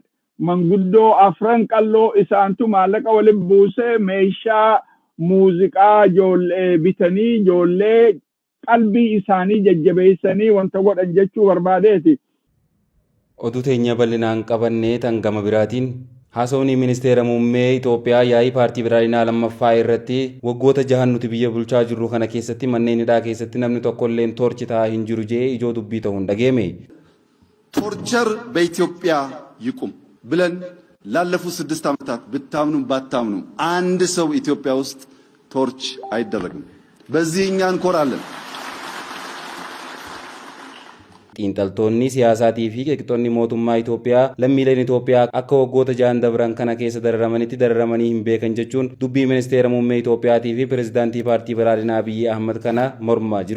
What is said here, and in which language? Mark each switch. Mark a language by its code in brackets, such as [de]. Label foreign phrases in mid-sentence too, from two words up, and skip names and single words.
[om] Manguddoo afran qalloo isaantu maallaqa waliin buusee meeshaa muuziqaa ijoollee bitanii ijoollee qalbii isaanii jajjabeessanii wanta godhan jechuu barbaadeeti. Oduu teenya bal'inaan qabannee tan gama biraatiin haasawni ministeera muummee Itoophiyaa yaa'ii paartii badhaadhinaa lammaffaa irratti waggoota 6 nuti biyya bulchaa jirru kana keessatti manneen hidhaa keessatti namni tokko illee toorchi ta'aa hin jiru jee ijoo dubbii ta'uun dhageeme. [am] ቶርቸር በኢትዮጵያ ይቁም ብለን ላለፉት 6 ዓመታት ብታምኑ ባታምኑ አንድ ሰው ኢትዮጵያ ውስጥ ቶርች አይደረግም። በዚህ እኛ እንኮራለን። [om] xiinxaltoonni siyaasaatii fi qeeqxoonni mootummaa Itoophiyaa lammiileen Itoophiyaa akka waggoota 6 dabran kana keessa dararamanitti dararamanii hin beekan jechuun dubbii ministeera muummee Itoophiyaatii fi pirezidaantii paartii badhaadhinaa Abiyyi Ahmad kana mormaa jiru.